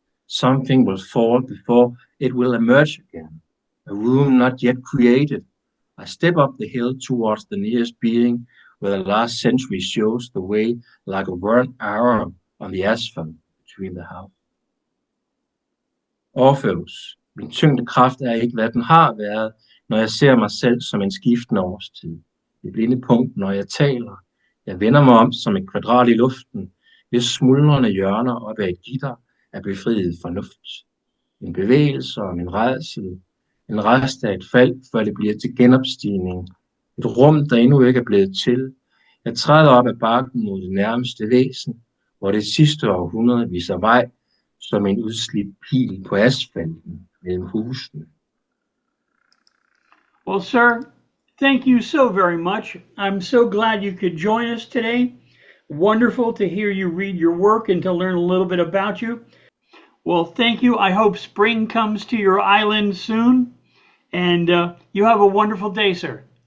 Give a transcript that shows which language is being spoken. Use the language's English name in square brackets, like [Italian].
[English] Something will fall before it will emerge again, a room not yet created. I step up the hill towards the nearest being, where the last century shows the way like a burnt arrow on the asphalt between the house. [Danish] Orpheus, min tyngdekraft er ikke, hvad den har været, når jeg ser mig selv som en skiftende årstid. Det blinde punkt, når jeg taler. Jeg vender mig om som et kvadrat i luften, hvis smuldrende hjørner op ad et gitter er befriet fornuft. En bevægelse og en rædsel, en rest af et fald, før det bliver til genopstigning. Et rum, der endnu ikke er blevet til. Jeg træder op ad bakken mod det nærmeste væsen, hvor det sidste århundrede viser vej som en udslidt pil på asfalten mellem husene. [English] Well, sir, thank you so very much. I'm so glad you could join us today. Wonderful to hear you read your work and to learn a little bit about you. Well, thank you. I hope spring comes to your island soon. And you have a wonderful day, sir.